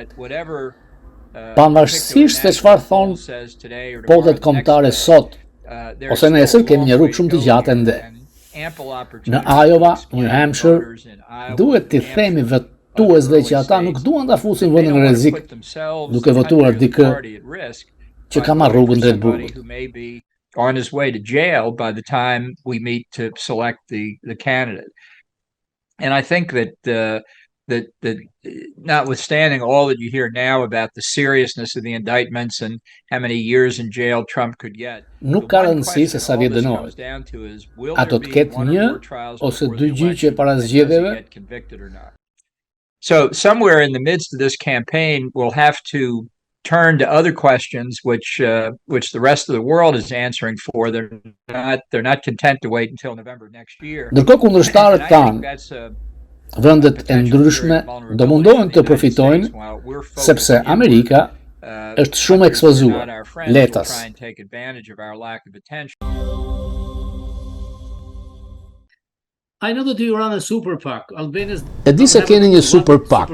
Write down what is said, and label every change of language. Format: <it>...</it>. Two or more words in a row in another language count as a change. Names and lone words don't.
<sq>Pavarësisht se çfarë thonë pollet kombëtare sot, ose nesër, kemi një rrugë shumë të gjatë ende. Në Iowa, New Hampshire, duhet t'i themi votuesve që ata nuk duan ta fusin vendin në rrezik duke votuar dikë që ka marrë rrugën drejt burgut.</sq> <en>On his way to jail by the time we meet to select the candidate. And I think that notwithstanding all that you hear now about the seriousness of the indictments and how many years in jail Trump could get,</en> <sq>nuk ka rëndësi se sa vjet dënohet. A do të ketë një ose dy gjyqe para zgjedhjeve?</sq> <en>So somewhere in the midst of this campaign, we'll have to turn to other questions which the rest of the world is answering for. They're not content to wait until November next year.</en> <sq>Ndërkohë kundërshtarët tanë, vendet e ndryshme do mundohen të përfitojnë sepse Amerika është shumë ekspozuar. Letas. E di se keni një super PAC.</sq>